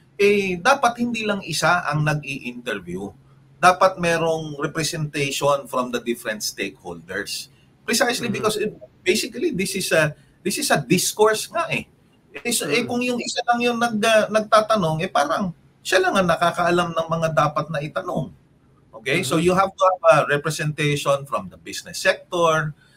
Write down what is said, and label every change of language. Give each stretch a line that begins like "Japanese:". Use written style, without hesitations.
Filipino: Eh, dapat hindi lang isa ang nag-i-interview. Dapat merong
English: representation from the different stakeholders. Precisely because basically this is a discourse
Filipino: nga eh. Kung yung isa lang yung nagtatanong, eh parang siya lang ang nakakaalam ng mga dapat na itanong.
English: Okay? So you have to have a representation from the business sector.